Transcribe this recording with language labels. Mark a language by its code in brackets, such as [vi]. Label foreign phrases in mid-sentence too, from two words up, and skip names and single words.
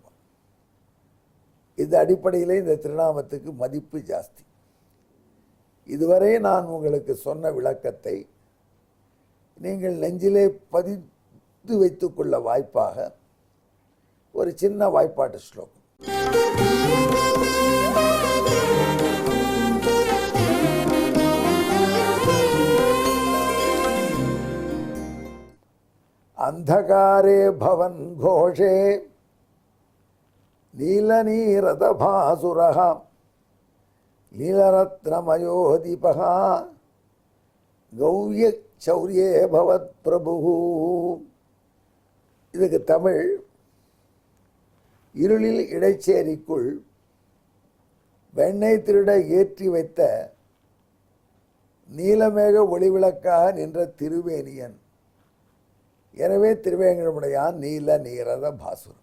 [ta] இந்த அடிப்படையிலே இந்த திருநாமத்துக்கு மதிப்பு ஜாஸ்தி. இதுவரை நான் உங்களுக்கு சொன்ன விளக்கத்தை நீங்கள் நெஞ்சிலே பதித்து வைத்துக்கொள்ள வாய்ப்பாக ஒரு சின்ன வாய்ப்பாட்டு ஸ்லோகம். [sa] अंधकारे भवन घोषे नीलनीरद भासुरः नीलरत्नमयो दीपः गौर्य चौर्ये भवत् प्रभु. [ta] இதுக்கு தமிழ், இருளில் இடைச்சேரிக்குள் வெண்ணெய் திருட ஏற்றி வைத்த நீலமேக ஒளிவிளக்காக நின்ற திருவேணியன். எனவே திருவேங்கடமுடையான் நீல நீரத பாசுரன்.